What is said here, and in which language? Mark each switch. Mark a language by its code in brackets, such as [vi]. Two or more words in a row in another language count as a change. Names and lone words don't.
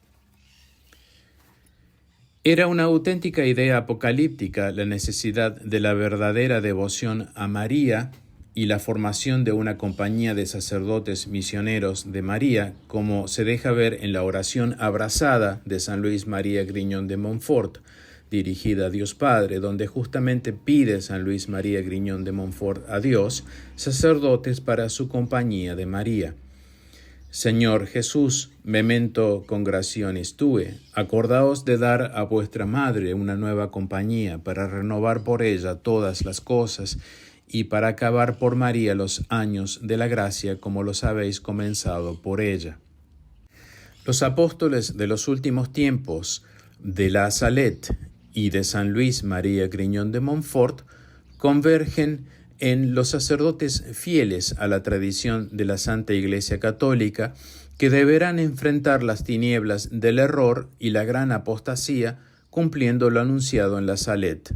[es] Era una auténtica idea apocalíptica la necesidad de la verdadera devoción a María y la formación de una compañía de sacerdotes misioneros de María, como se deja ver en la oración abrazada de San Luis María Grignion de Montfort, dirigida a Dios Padre, donde justamente pide San Luis María Grignion de Montfort a Dios sacerdotes para su compañía de María. Señor Jesús, [la] memento congrationis tue, [es] acordaos de dar a vuestra Madre una nueva compañía para renovar por ella todas las cosas y para acabar por María los años de la gracia como los habéis comenzado por ella. Los apóstoles de los últimos tiempos de la Salette y de San Luis María Grignion de Montfort convergen en los sacerdotes fieles a la tradición de la Santa Iglesia Católica, que deberán enfrentar las tinieblas del error y la gran apostasía cumpliendo lo anunciado en la Salette.